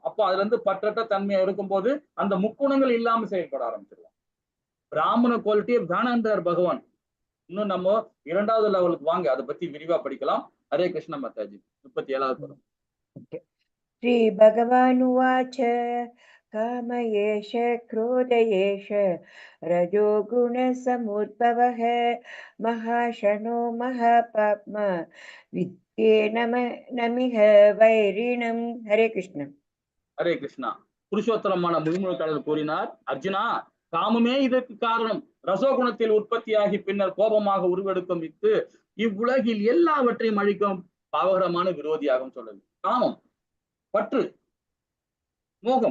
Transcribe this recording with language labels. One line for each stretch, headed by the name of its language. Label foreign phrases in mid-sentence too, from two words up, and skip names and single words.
Tamil: அப்போ அதுல இருந்து பற்றற்ற தன்மையா இருக்கும்போது அந்த முக்குணங்கள் இல்லாம செயல்பட ஆரம்பிச்சிருவான். பிராமண குவாலிட்டியை வேணான்றார் பகவான். இன்னும் நம்ம 2வது லெவலுக்கு வாங்க, அதை பத்தி விரிவா படிக்கலாம். ஹரே கிருஷ்ண மாதாஜி. 37வது படம்.
Sanskrit: श्री भगवानुवाच काम एष क्रोध एष रजो गुण समुद्भवः महाशनो महापाप्मा विद्येन नमिह वैरिणम्. हरे कृष्ण.
Tamil: ஹரே கிருஷ்ணா. புருஷோத்தரமான முழுமுழுக்காளர் கூறினார், அர்ஜுனா, காமமே இதற்கு காரணம். ரசோகுணத்தில் உற்பத்தியாகி பின்னர் கோபமாக உருவெடுக்கும் வித்து இவ்வுலகில் எல்லாவற்றையும் அழிக்கும் பாவகரமான விரோதியாகும் சொல்லுது. காமம், பற்று, மோகம்.